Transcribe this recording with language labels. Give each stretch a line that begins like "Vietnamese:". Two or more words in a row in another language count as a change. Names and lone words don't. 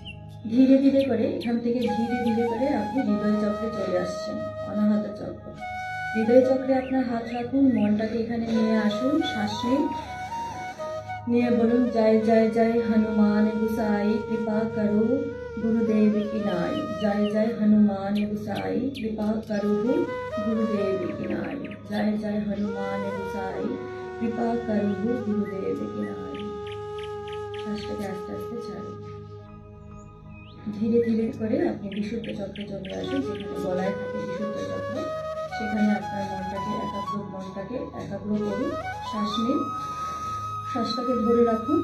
Bangla: ধীরে ধীরে করে এখান থেকে ধীরে ধীরে করে আপনি হৃদয় চক্রে চলে আসছেন, অনাহত চক্র। হৃদয় চক্রে আপনার হাত রাখুন, মনটাকে এখানে নিয়ে আসুন, শ্বাস নিন, নিয়ে বলুন
Hindi: जय जय जय हनुमान गुसाई कृपा करो गुरुदेव की नाई। जय जय हनुमान गुसाई कृपा करो गुरुदेव की नाई। जय जय हनुमान गुसाई कृपा करो गुरुदेव की नाई।
Bangla: শ্বাসটাকে আস্তে আস্তে ছাড়ুন। ধীরে ধীরে করে আপনি বিশুদ্ধ চক্রে চলে আসুন, যেখানে গলায় থাকে বিশুদ্ধ চক্র। সেখানে আপনার মনটাকে একাগ্র করুন। শ্বাস নিন, শ্বাসটাকে ধরে রাখুন।